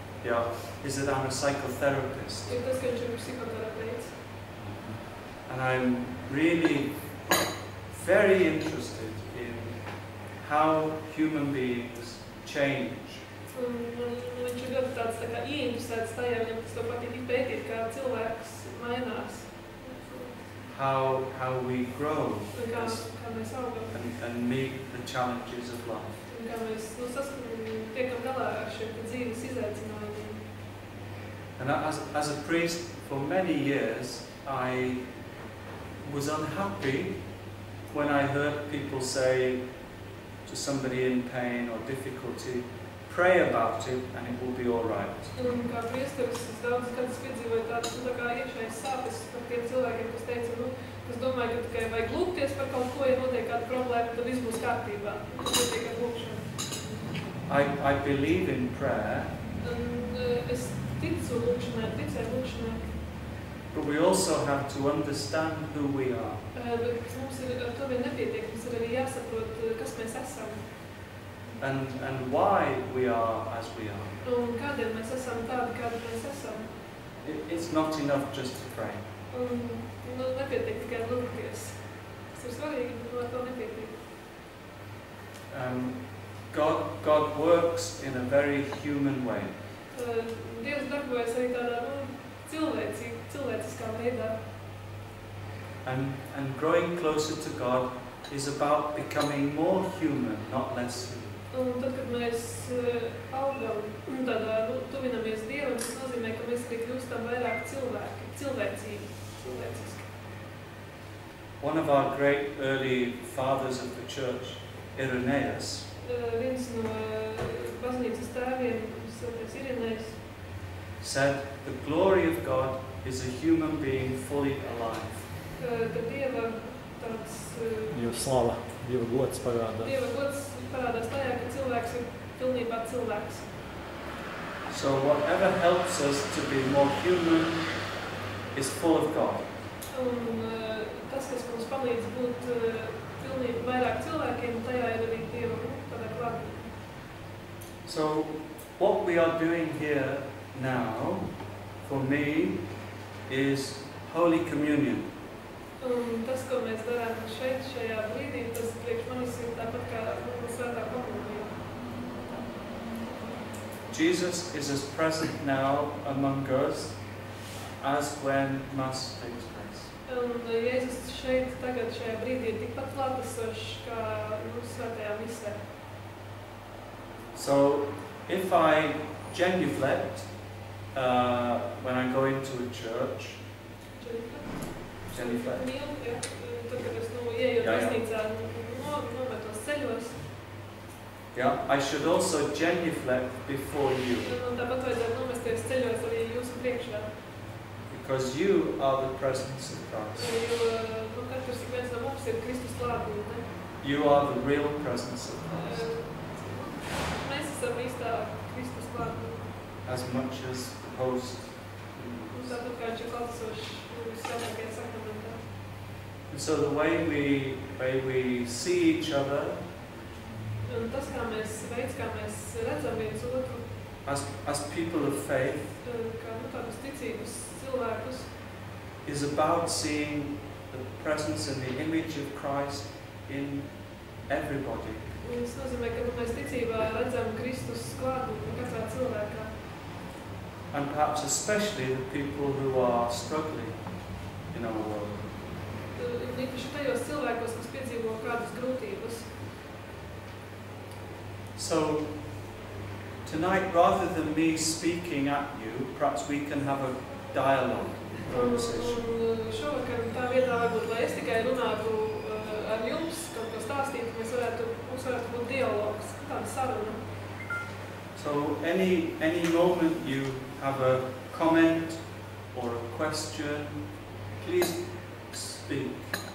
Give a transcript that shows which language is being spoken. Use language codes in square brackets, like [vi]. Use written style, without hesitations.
[en] Yeah, is that I'm a psychotherapist. [lv] Ir tas, ka viņš ir psihoterapeits. [en] And I'm really very interested in how human beings change. [lv] Viņš ir ļoti tāds tā kā ieinteresēts tajā, viņam tas to patīk pētīt, kā cilvēks mainās. [en] How we grow [lv] Kā mēs augam. [en] and meet the challenges of life. [lv] Kā mēs tiekam galā ar šiem dzīves izaicinājumiem. [en] And as a priest for many years, I was unhappy when I heard people say to somebody in pain or difficulty, pray about it and it will be all right. [lv] Kā priesteris, es daudz gadus piedzīvoju tādas tā kā iekšējas sāpes par tiem cilvēkiem, kas teica, kas domāja, ka tikai vajag lūgties par kaut ko, ja notiek kāda problēma, tad viss būs kārtībā. Tas notiek ar lūgšanu. [en] I believe in prayer. [lv] Es ticu lūgšanai, ticēju lūgšanai. [en] But we also have to understand who we are. [lv] Bet mums ir ar to vien nepietiek, mums ir arī jāsaprot, kas mēs esam. [en] And why we are as we are. [lv] Un kādēļ mēs esam tādi, kādi mēs esam. [en] It's not enough just to pray. [lv] Nepietiek tikai lūgties. Tas ir svarīgi, bet ar to nepietiek. [en] God works in a very human way. [lv] Dievs darbojas arī tādā cilvēciskā veidā. [en] And growing closer to God is about becoming more human, not less human. [lv] Un tad, kad mēs augam un tādā tuvinamies Dievam, tas nozīmē, ka mēs arī kļūstam vairāk cilvēciski. [en] One of our great early fathers of the church, Irenaeus, [lv] Viens no baznīcas tēviem, Svētais Irenejs, [en] said, the glory of God is a human being fully alive. [lv] Ka Dieva tāds... Dieva slava, Dieva gods parādās. Dieva gods parādās tajā, ka cilvēks ir pilnībā cilvēks. [en] So whatever helps us to be more human is full of God. [lv] Un tas, kas mums palīdz būt pilnīgi vairāk cilvēkiem, tajā ir arī Dieva tādā klātbūtnē. [en] So what we are doing here now, for me, is Holy Communion. [lv] Un tas, ko mēs darām šeit, šajā brīdī, tas priekš manis ir tāpat kā svētā komunija. [en] Jesus is as present now among us as when Mass takes place. [lv] Un Jēzus šeit, tagad, šajā brīdī ir tikpat klātesošs kā svētajā misē. [en] So if I genuflect when I go into a church, genuflect. [lv] Tad, kad es ieju baznīcā, nometos ceļos. [en] Yeah, I should also genuflect before you. [lv] Un tāpat vajadzētu nomesties ceļos arī jūsu priekšā. [en] Because you are the presence of Christ. [lv] Jo katrs viens no mums ir Kristus klātbūtne. [en] You are the real presence of Christ. [lv] Mēs esam īstā Kristus klātbūtne. [en] As much as the host. [lv] Tāpat kā viņš ir klātesošs svētākajā sakramentā. [en] And so the way we see each other, [lv] Un tas, kā mēs redzam viens otru, [en] as people of faith, [lv] kā tādus ticības cilvēkus, [en] is about seeing the presence and the image of Christ in everybody. [lv] Tas nozīmē, ka mēs ticībā redzam Kristus klātbūtni katrā cilvēkā. [en] And perhaps especially the people who are struggling in our world. [lv] Īpaši tajos cilvēkos, kas piedzīvo kādas grūtības. [en] So, tonight, rather than me speaking at you, perhaps we can have a dialogue, conversation. [lv] Šovakar tā vietā varbūt, lai es tikai runātu ar jums, kaut ko stāstītu, mums varētu būt dialogs, tāda saruna. [en] So, any moment you have a comment or a question, please speak.